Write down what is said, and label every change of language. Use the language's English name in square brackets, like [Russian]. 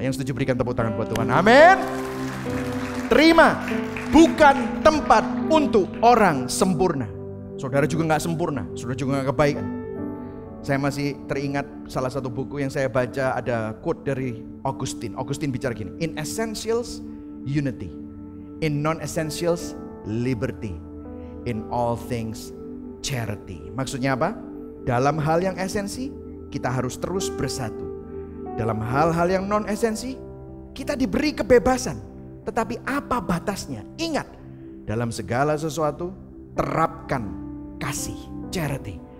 [Indonesian] Yang setuju berikan tepuk tangan buat Tuhan. Amin. Terima bukan tempat untuk orang sempurna. Saudara juga gak sempurna, saudara juga gak kebaikan. Saya masih teringat salah satu buku yang saya baca, ada quote dari Augustine. [English] Augustine [Indonesian] bicara gini, [English] in essentials unity, in non-essentials liberty, in all things charity. [Indonesian] Maksudnya apa? Dalam hal yang esensi kita harus terus bersatu. Dalam hal-hal yang non-esensi kita diberi kebebasan. Tetapi apa batasnya? Ingat, dalam segala sesuatu terapkan kasih, charity.